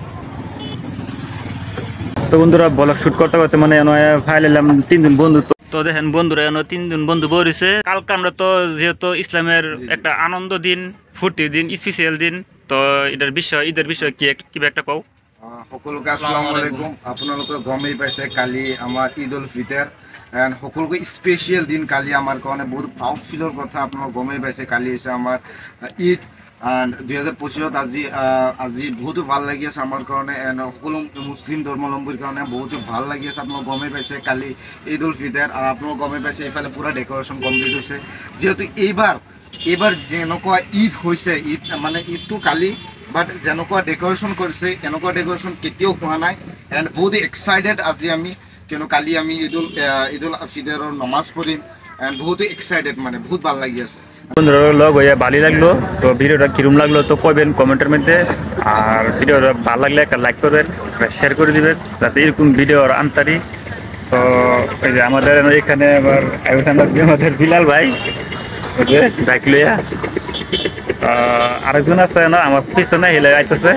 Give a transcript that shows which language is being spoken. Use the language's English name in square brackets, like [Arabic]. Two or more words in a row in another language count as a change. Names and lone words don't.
[Bangla] তো বন্ধুরা [English] vlog shoot [Bangla] করতে করতে মানে ফাইল নিলাম 3 দিন বন্ধু। তো দেখেন বন্ধুরা 3 দিন বন্ধু বরিছে। কালকে আমরা তো যেহেতু ইসলামের একটা আনন্দ দিন, ফুর্তির দিন, স্পেশাল দিন। তো ঈদের বিষয় কি একটা কও। [Assamese] সকলোকে [Arabic] السلام عليكم. [Assamese] আপোনালোকে গমেই পাইছে কালি আমাৰ ঈদ উল ফিতৰ এণ্ড সকলোকে স্পেচিয়েল দিন। কালি আমাৰ কাৰণে বহুত [English] proud feel [Assamese] কথা। আপোনালোকে গমেই পাইছে কালি হৈছে আমাৰ ঈদ। 2025 আজি বহুতো ভাল লাগি আছে আমাৰ কাৰণে, এণ্ড সকলো মুছলিম ধৰ্মাৱলম্বীৰ কাৰণে বহুতো ভাল লাগি আছে। আপোনালোকে গমেই পাইছে কালি ঈদ উল ফিতৰ, আৰু আপোনালোকে গমেই পাইছে এইফালে পূৰা [English] decoration complete [Assamese] হৈছে। যিহেতু এইবাৰ যেনেকুৱা ঈদ হৈছে, ঈদটো কালি, বাট যেনেকুৱা ডেক'ৰেশ্যন কৰিছে এনেকুৱা ডেক'ৰেশ্যন কেতিয়াও হোৱা নাই। এণ্ড বহুত এক্সাইটেড আজি আমি, কিয়নো কালি আমি ঈদ উল ফিতৰৰ নমাজ পঢ়িম। এণ্ড বহুতো এক্সাইটেড, মানে বহুত ভাল লাগি আছে। [Bangla] বন্ধুরা লগ হইয়া ভালো লাগলো। তো ভিডিওটা কিরম লাগলো তো কইবেন কমেন্টের মধ্যে। আর ভিডিওটা ভালো লাগলে একটা লাইক করবেন, শেয়ার করে দিবেন, যাতে এরকম ভিডিও আনতারি। তো ওই যে আমাদের এখানে আবার আমাদের বিলাল ভাই বাইক লইয়া, আরেকজন আছে না আমার পিছনে হিলে আইতেছে।